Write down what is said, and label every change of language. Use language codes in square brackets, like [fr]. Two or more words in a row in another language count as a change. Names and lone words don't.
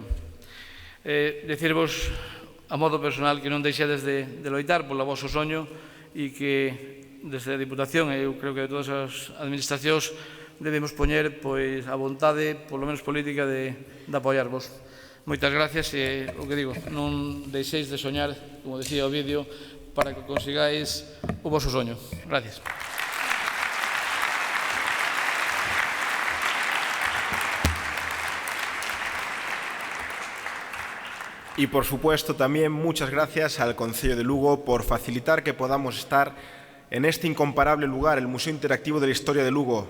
[gl] Decirvos a modo personal que non deixedes de loitar polo vosso soño e que desde a Diputación e eu creo que de todas as administracións debemos poñer a vontade, polo menos política, de apoiarvos. Moitas gracias e o que digo, non deixéis de soñar, como decía o vídeo, para que consigáis o vosso soño. Gracias. [es] Y por supuesto también muchas gracias al Concello de Lugo por facilitar que podamos estar en este incomparable lugar, el Museo Interactivo de la Historia de Lugo.